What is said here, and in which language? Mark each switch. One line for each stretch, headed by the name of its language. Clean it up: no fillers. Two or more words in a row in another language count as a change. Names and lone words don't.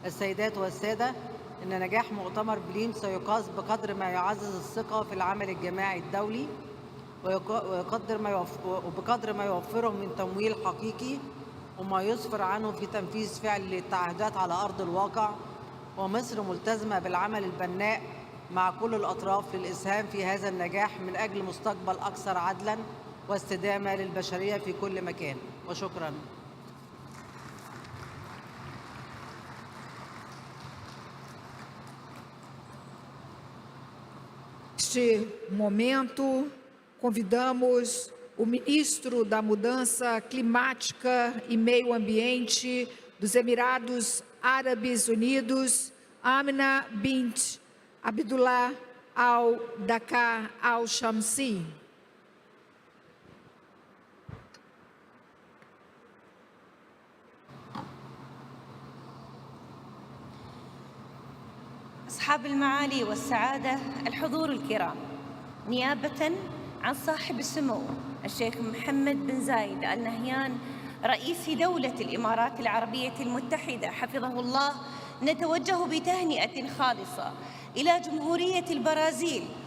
Arabic: السيدات والسادة، إن نجاح مؤتمر بليم سيقاس بقدر ما يعزز الثقة في العمل الجماعي الدولي وبقدر ما يوفره من تمويل حقيقي وما يسفر عنه في تنفيذ فعلي للتعهدات على أرض الواقع. ومصر ملتزمة بالعمل البناء مع كل الأطراف للإسهام في هذا النجاح من أجل مستقبل أكثر عدلاً واستدامة للبشرية في كل مكان. وشكراً.
Portuguese: Neste momento, convidamos o ministro da Mudança Climática e Meio Ambiente dos Emirados Árabes Unidos, Amina bint Abdullah al-Dakar al-Shamsi.
Arabic: أصحاب المعالي والسعادة، الحضور الكرام، نيابة عن صاحب السمو الشيخ محمد بن زايد آل نهيان رئيس دولة الإمارات العربية المتحدة حفظه الله، نتوجه بتهنئة خالصة إلى جمهورية البرازيل